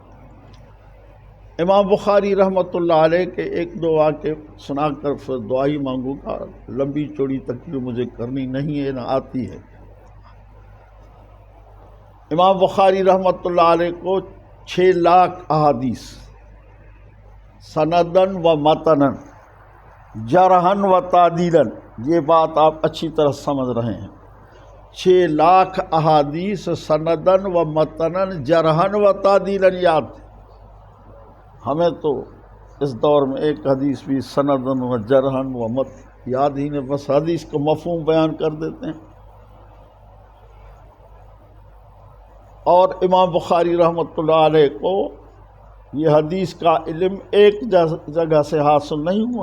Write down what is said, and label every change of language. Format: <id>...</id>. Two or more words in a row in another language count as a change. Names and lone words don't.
<ur>امام بخاری</ur> <ar>رحمۃ اللہ علیہ</ar> <ur>کے 1-2 واقعے سنا کر پھر دعا ہی مانگوں گا، لمبی چوڑی تقریر مجھے کرنی نہیں ہے نہ آتی ہے. امام بخاری</ur> <ar>رحمۃ اللہ علیہ</ar> <ur>کو 6 لاکھ احادیث</ur> <ar>سندن و متنن جرحن و تعدیلن،</ar> <ur>یہ بات آپ اچھی طرح سمجھ رہے ہیں. 6 لاکھ احادیث</ur> <ar>سندن و متنن جرحن و تعدیلن</ar> <ur>یاد. ہمیں تو اس دور میں ایک حدیث بھی</ur> <ar>سندن و جرحن و مت</ar> <ur>یاد ہی نہیں، بس حدیث کو مفہوم بیان کر دیتے ہیں. اور امام بخاری</ur> <ar>رحمۃ اللہ علیہ</ar> <ur>کو یہ حدیث کا علم ایک جگہ سے حاصل نہیں ہوا.</ur>